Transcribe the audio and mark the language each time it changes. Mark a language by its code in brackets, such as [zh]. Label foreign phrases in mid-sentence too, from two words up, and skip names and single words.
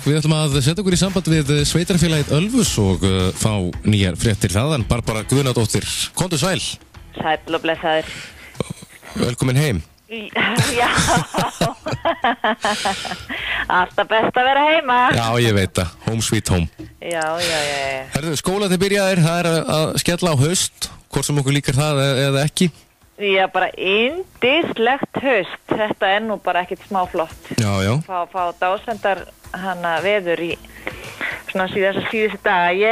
[is] Við ætlum að setja okkur í samband við sveitarfélagið Ölfus og fá nýjar fréttir þaðan. Barbara Guðnadóttir, komdu sæl. Sæll og blessaður. Velkomin heim. Já, alltaf best að vera heima. Já, ég veit það, [en] home sweet home. [is] Já. Herðu, skólarnir byrjaðir, það að skella á haust, hvort sem okkur líkar það eða ekki. Já, bara yndislegt haust. Þetta nú bara ekkert smá flott. Já. Fá dásendar hana veður í svona síðustu daga.